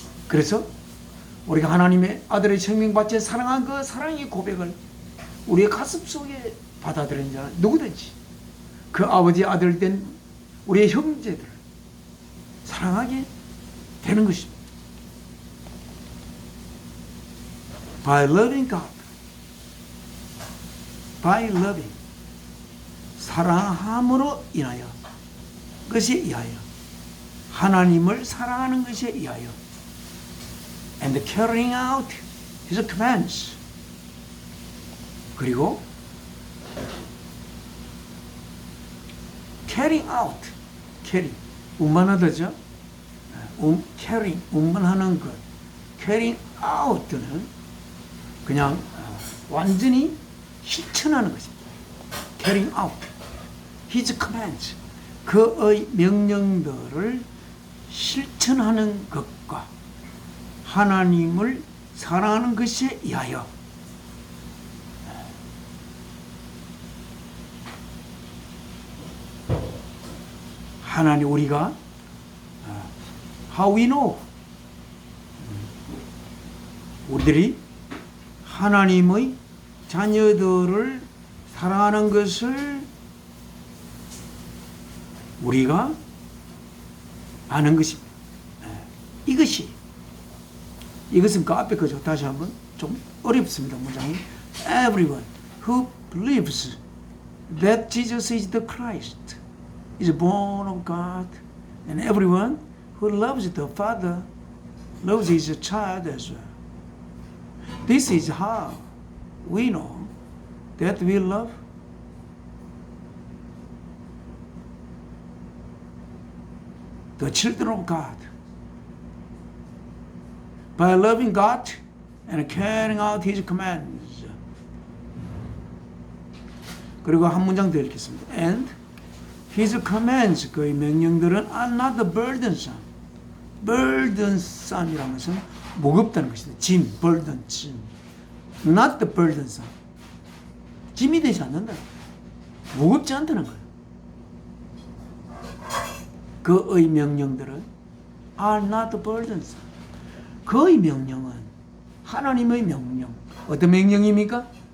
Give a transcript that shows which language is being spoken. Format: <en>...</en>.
<ko>그래서 우리가 하나님의 아들의 생명받쳐 사랑한 그 사랑의 고백을 우리의 가슴 속에 받아들이는 자는 누구든지 그 아버지 아들 된 우리의 형제들을 사랑하게 되는 것입니다.</ko> <en>By loving God, by loving,</en> <ko>사랑함으로 인하여, 것에 의하여,</ko> <en>하나님을 사랑하는 것에 의하여, and carrying out His commands,</en> <ko>그리고</ko> <en>carrying out, carry,</en> <ko>운반하다죠.</ko> <en>carrying,</en> <ko>운반하는 것, carrying out는 그냥 완전히 실천하는 것입니다.</ko> <en>carrying out his commands,</en> <ko>그의 명령들을 실천하는 것과 하나님을 사랑하는 것에 의하여 하나님 우리가</ko> <en>how we know</en> <ko>우리들이 하나님의 자녀들을 사랑하는 것을 우리가 아는 것입니다. 이것은 그 앞에 거죠. 다시 한번 좀 어렵습니다. 문장이</ko> <en>everyone who believes that Jesus is the Christ is born of God, and everyone who loves the Father loves his child as well. This is how we know that we love the children of God. By loving God and carrying out His commands.</en> <ko>그리고 한 문장 더 읽겠습니다.</ko> <en>And His commands,</en> <ko>그의 명령들은</ko> <en>are not burdensome.</en> <ko>burdensome이라는 것은 무겁다는 것입니다. 짐, burden, 짐.</ko> <en>Not the burdensome.</en> <ko>짐이 되지 않는다. 무겁지 않다는 거예요. 그의 명령들은</ko> <en>are not burdensome.</en> <ko>그의 명령은 하나님의 명령. 어떤 명령입니까?</ko>